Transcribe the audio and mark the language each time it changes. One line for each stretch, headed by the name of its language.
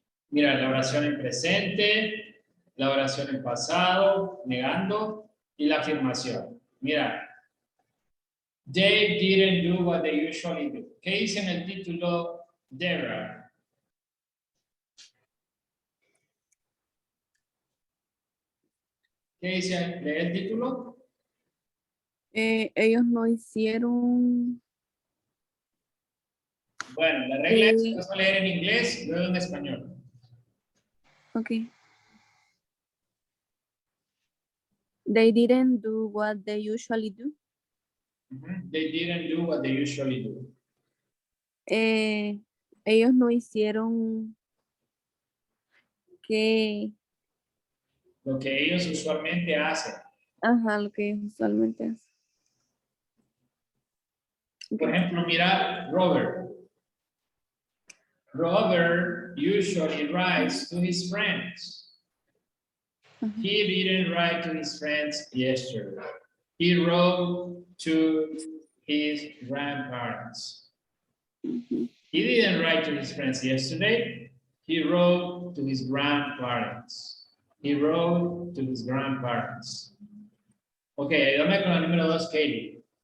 Spanish: Mira, la oración en presente, la oración en pasado, negando, y la afirmación. Mira.
English: They didn't do what they usually do.
Spanish: ¿Qué dice en el título Debra? ¿Qué dice? ¿Lee el título? Ellos no hicieron. Bueno, la regla es que vas a leer en inglés, luego en español. Ok.
English: They didn't do what they usually do. They didn't do what they usually do.
Spanish: Ellos no hicieron que. Lo que ellos usualmente hacen. Ajá, lo que ellos usualmente hacen. Por ejemplo, mira, Robert.
English: Robert usually writes to his friends. He didn't write to his friends yesterday. He wrote to his grandparents. He didn't write to his friends yesterday. He wrote to his grandparents. He wrote to his grandparents.
Spanish: Ok, ayúdame con la número 2, Katie.